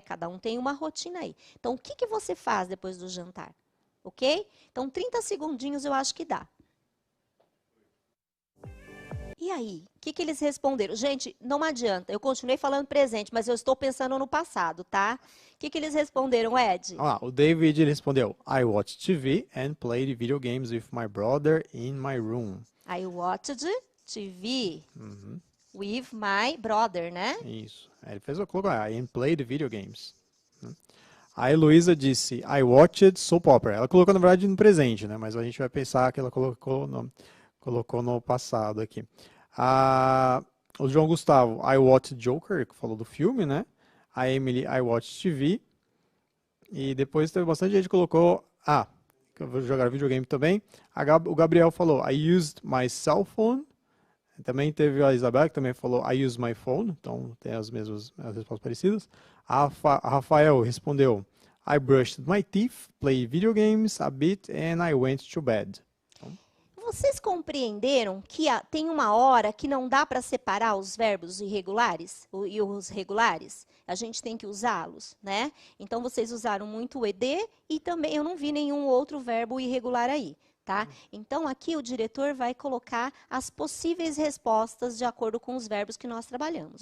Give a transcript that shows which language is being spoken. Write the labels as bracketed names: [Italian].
[Portuguese] Cada um tem uma rotina aí. Então, o que você faz depois do jantar? Ok? Então, 30 segundinhos eu acho que dá. E aí, o que eles responderam? Gente, não adianta, eu continuei falando presente, mas eu estou pensando no passado, tá? O que eles responderam, Ed? O David respondeu, [English] I watched TV and played video games with my brother in my room. I watched TV with my brother, [Portuguese] né? Isso. Ele colocou, [English] and played video games. [Portuguese] A Heloísa disse, [English] I watched soap opera. [Portuguese] Ela colocou, na verdade, no presente, né? Mas a gente vai pensar que ela colocou no passado aqui. O João Gustavo, [English] I watched Joker, [Portuguese] que falou do filme, né? A Emily, [English] I watch TV. [Portuguese] E depois teve bastante gente que colocou, que eu vou jogar videogame também. O Gabriel falou, [English] I used my cell phone. [Portuguese] Também teve a Isabel, que também falou, [English] I use my phone. [Portuguese] Então, tem as respostas parecidas. A Rafael respondeu, [English] I brushed my teeth, play video games a bit, and I went to bed. [Portuguese] Vocês compreenderam que tem uma hora que não dá para separar os verbos irregulares e os regulares? A gente tem que usá-los, né? Então, vocês usaram muito o ED e também eu não vi nenhum outro verbo irregular aí, tá? Então, aqui o diretor vai colocar as possíveis respostas de acordo com os verbos que nós trabalhamos.